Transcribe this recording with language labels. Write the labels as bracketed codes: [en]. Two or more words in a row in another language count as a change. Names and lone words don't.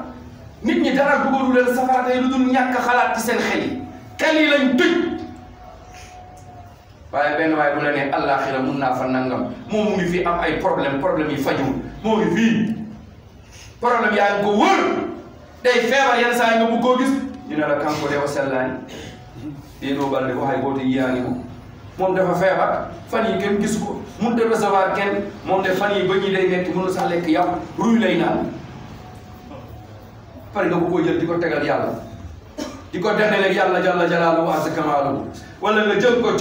[wo] nit ñi dara dugalu leen safara tey lu dul ñàkk xalaat ci seen xel yi lañ tëj waaye benn waaye bu la nee àllaaxira mun naa fa nangam moom mu ngi fii am ay problème yi fajul moo ngi fii problème yaa ngi ko wër day feebar yenn saa yi nga bëgg koo gis ñu ne la [ff] kanko de o sellaani ɗeɗo balɗe ko hay gooto yiyaani ko [wo] moom dafa feebar fan yi kenn gisu ko mun [fr] de recevoir [wo] kenn moom de fan yi ba ñi day metti mënu sax lekk yàpp ruy lay naan pare nga bëgg koo jël di ko tegal yàlla di ko dendaleeg yàlla [ar] جل جلاله وعز كماله [wo] wala nga jël ko